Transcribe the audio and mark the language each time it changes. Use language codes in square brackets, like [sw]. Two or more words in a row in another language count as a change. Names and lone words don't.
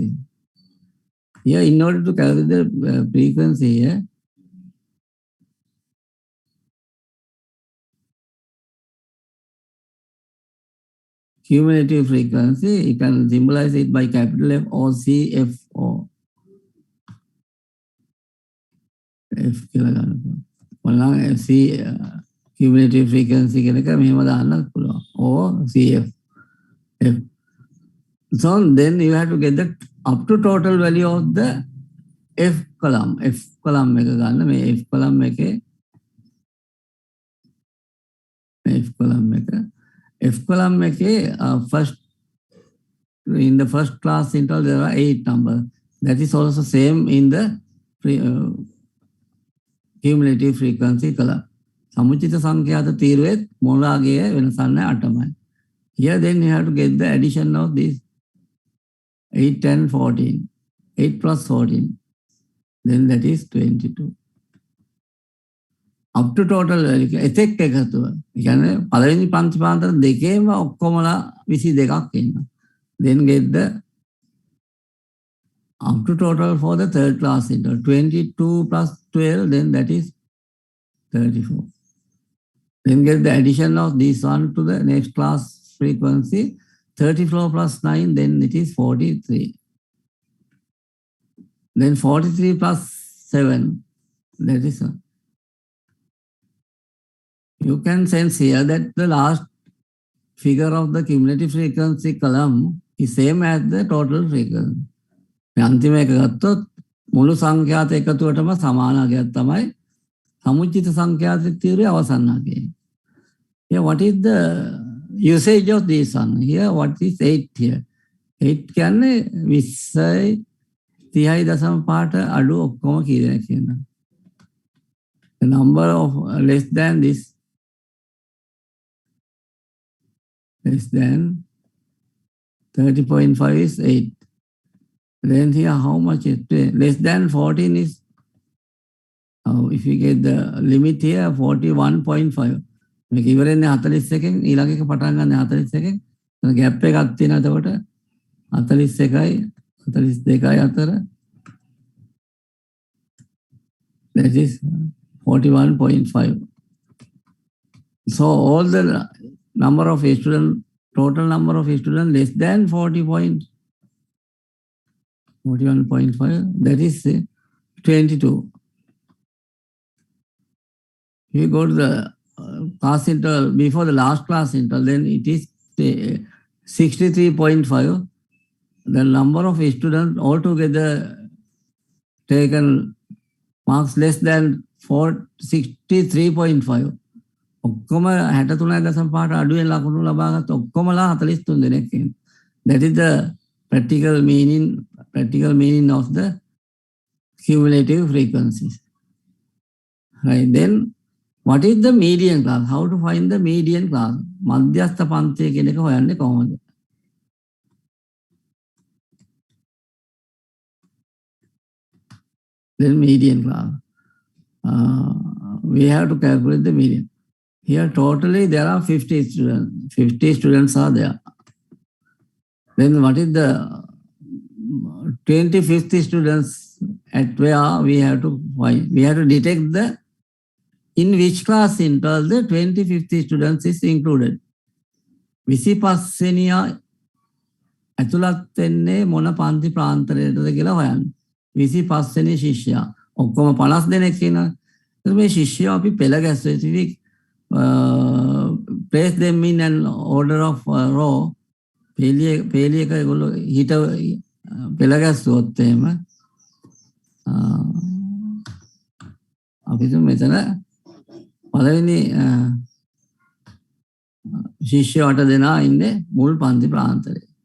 [en] Here, in order to calculate the frequency here, cumulative frequency, you can symbolize it by capital F or CFO. [si] F කියලා ගන්න. මොනවා C [en] cumulative frequency [si] කියන එක මෙහෙම දාන්න පුළුවන්. [en] or CF. F. So then you have to get the up to total value of the F column. F column [si] එක ගන්න. [en] මේ F column එකේ F column එකේ first in the first class interval there are 8 numbers. That is also same in the cumulative frequency column. [si] සමුචිත සංඛ්‍යාත තීරුවේ මොළාගේ වෙනසක් නැහැ 8යි. [en] Here then you have to get the addition of this 8 and 14. 8 plus 14. Then that is 22. Up to total [si] එතෙක් එකතුව. ඒ කියන්නේ පළවෙනි පන්ති පාන්තර දෙකේම ඔක්කොමලා 22ක් ඉන්නවා. [en] Then get the up to total for the third class interval. 22 plus 12, then that is 34. Then get the addition of this one to the next class frequency. 34 plus 9, then it is 43. Then 43 plus 7, that is one. You can sense here that the last figure of the cumulative frequency column is same as the total frequency. [si] අන්තිම එක ගත්තොත් මුළු සංඛ්‍යාත එකතුවටම සමාන අගයක් තමයි සමුච්චිත සංඛ්‍යාත තීරයේ අවසන් අගය. [en] Here what is the usage of this one? Here what is 8 here? [si] 8 කියන්නේ 20යි 30.5 අඩු ඔක්කොම කීයද කියනවා. [en] The number of less than this, less than 30.5 is 8. Then here how much is less than 14 is, if you get the limit here 41.5. [si] මේක ඉවරන්නේ 41කින් ඊළඟ එක පටන් ගන්න 41කින්. ගැප් එකක් තියෙනවා එතකොට 41යි 42යි අතර. [en] That is 41.5. So all the number of students, total number of students less than 41.5, that is 22. You go to the class interval before the last class interval, then it is 63.5. The number of students altogether taken marks less than 63.5. [si] ඔක්කොම 63.5 අඩුවෙන් ලකුණු ලබාගත් ඔක්කොමලා 43 දෙනෙක්. [en] That is the practical meaning practical meaning of the cumulative frequencies. Right, then what is the median class? How to find the median class? මධ්‍යස්ථ පන්තිය කියන එක හොයන්නේ කොහොමද? Then median class. We have to calculate the median. Here totally there are 50 students. 50 students are there. Then what is the 25th students at where we have to find? We have to detect the in which class interval the 25th students is included. [si] 25 ඇතුළත් වෙන්නේ මොන පන්ති ප්‍රාන්තරයටද කියලා හොයන්න. 25 වෙනි ශිෂ්‍යයා ඔක්කොම 50 දෙනෙක් ඉන්නවා. එතකොට මේ ශිෂ්‍යයා අපි පෙළ ගැස්සුවේ [en] place them in an order of row. [si] පේලිය එක ඒගොල්ලෝ හිට පෙළ ගැස්සුවොත් එහෙම අපිට මෙතන පළවෙනි ශිෂ්‍ය 8 දෙනා ඉන්නේ මුල් පන්ති ප්‍රාන්තරේ.